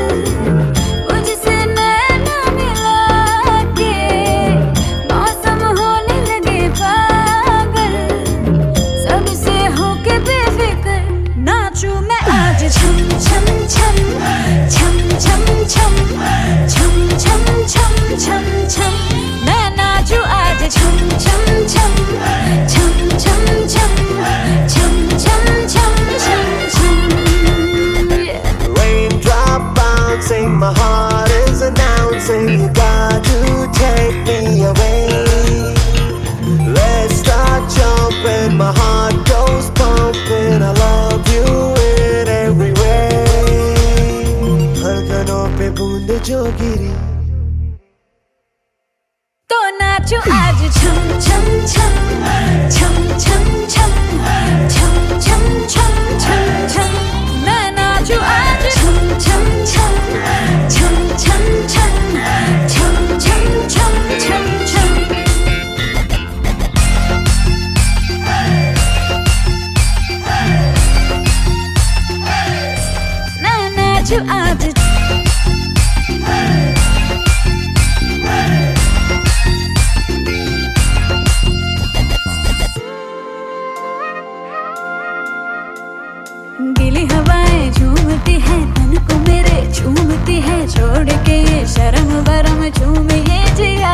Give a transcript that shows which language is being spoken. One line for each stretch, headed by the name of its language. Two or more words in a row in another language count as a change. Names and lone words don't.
Hindi: मुझसे नैना मिला के मौसम होने लगे पागल। सबसे होके बेफिक्र नाचूं मैं आज छम छम छम छम छम छम छम छम छम छम छम। मैं नाचूं आज छम छम छम छम छम छम छम छम छम छम छम।
English: Raindrop bouncing, my heart is announcing, you got to take me away. Let's start jumping, my heart goes pumping, I love you in every way.
Hindi: धड़कनों पे बूंद जो गिरी, तो नाचूं आज छम छम छम छम छम छम छम छम छम छम छम। मैं नाचूं आज छम छम छम छम छम छम छम छम छम छम छम। मैं नाचूं आज गीली हवाएं झूमती है तन को मेरे, झूमती है छोड़ के ये शर्म बरम झूम ये जिया।